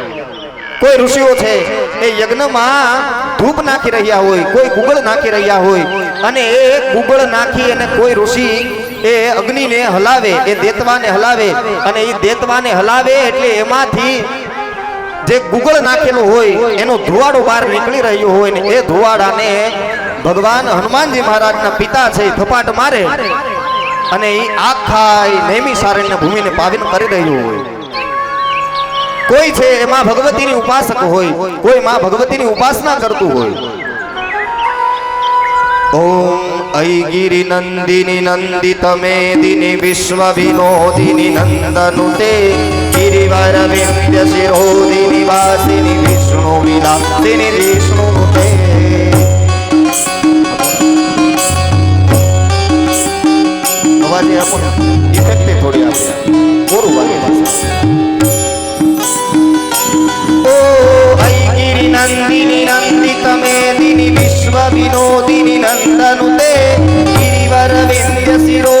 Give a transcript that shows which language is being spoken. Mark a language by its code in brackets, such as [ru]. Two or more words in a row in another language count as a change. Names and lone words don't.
[gu] કોઈ ઋષિઓ છે એ યજ્ઞમાં ધૂપ નાખી રહ્યા હોય, કોઈ ગુગળ નાખી રહ્યા હોય અને એ ગુગળ નાખી અને કોઈ ઋષિ એ અગ્નિને હલાવે, એ દેતવાને હલાવે અને એ દેતવાને હલાવે એટલે એમાંથી જે ગુગળ નાખેલું હોય એનો ધુવાડો બહાર નીકળી રહ્યો હોય ને એ ધુવાડાને ભગવાન હનુમાનજી મહારાજના પિતા છે થપાટ મારે અને એ આખા નૈમિષ સારણ્ય ભૂમિને પાવિન કરી રહ્યું હોય. કોઈ છે એમાં ભગવતીની ઉપાસક હોય, કોઈ માં ભગવતીની ઉપાસના કરતું હોય. [sa] ઓમ ऐगिरि नंदिनी नंदित मेदिनी विश्व विनोदिनी नंदनुते गिरिवर विंध्य शिरोदिनी वासिनी विष्णु विलासिनी विष्णुनुते। [hi] अवाज आपको इफेक्ट थोड़ी आ गया और [sa] ऐगिरि नंदिनी नंदित मेदिनी विश्व विनोदिनी नंदनुते गिरिवर विंध्य